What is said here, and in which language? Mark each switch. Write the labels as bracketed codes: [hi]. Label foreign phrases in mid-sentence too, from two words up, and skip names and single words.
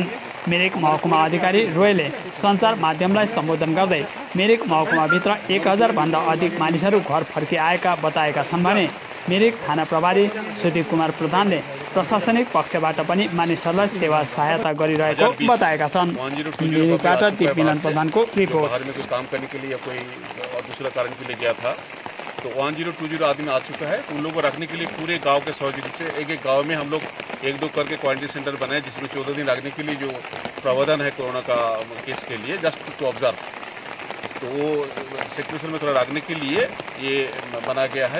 [ne] मिरिक महकुमा अधिकारी रोयले सञ्चार माध्यमलाई सम्बोधन गर्दै मिरिक महकुमाभित्र 1000 भन्दा अधिक मानिसहरू घर फर्किआएका बताएका छन् भने मिरिक थाना प्रभारी सुदीप कुमार प्रधानले प्रशासनिक पक्षबाट पनि मानिसहरूलाई सेवा सहायता गरिरहेको बताएका छन्। मिरिकबाट दिपमिलन प्रधानको रिपोर्ट। [hi] काम करने के लिए कोई दूसरा कारण के लिए गया था तो 1020 आदमी आ चुका है। उन लोगों को रखने के लिए पूरे गांव के सहयोगी से एक गांव में हम लोग 1-2 करके [en] quarantine center [hi] बनाए जिसमें 14 दिन रखने के लिए जो प्रावधान है कोरोना का केस के लिए [en] just to observe, [hi] तो वो सिचुएशन में थोड़ा रखने के लिए ये बनाया गया है।